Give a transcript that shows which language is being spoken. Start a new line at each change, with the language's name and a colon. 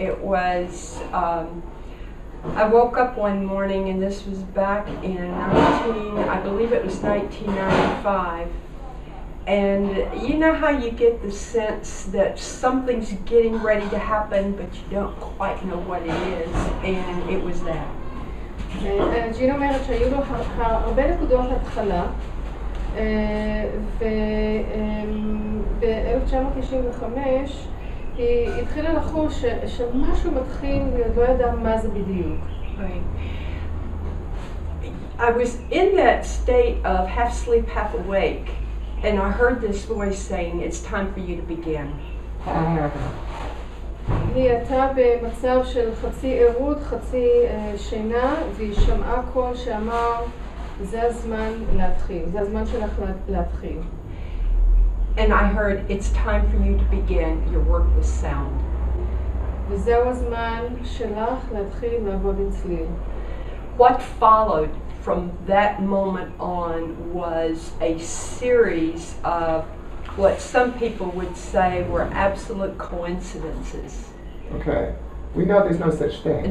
English: It was, I woke up one morning, and this was back in I believe it was 1995. And you know how you get the sense that something's getting ready to happen, but you don't quite know what it is, and it was that.
Hebrew: ג'ין אומרת שהיו לו הרבה נקודות התחלה, וב-1995 היא התחילה לחוש שמשהו מתחיל והיא עוד לא ידעה מה זה בדיוק.
English: I was in that state of half sleep, half awake. And I heard this voice saying, it's time for you to begin.
Hebrew: היא הייתה במצב של חצי ערות, חצי שינה, והיא שמעה קול שאמר, זה הזמן להתחיל, זה הזמן שלך להתחיל.
English: And I heard, it's time for you to begin your work with sound.
Hebrew: וזהו הזמן שלך להתחיל לעבוד עם צליל.
English: What followed from that moment on was a series of what some people would say were absolute coincidences. Okay. We know there's no such thing.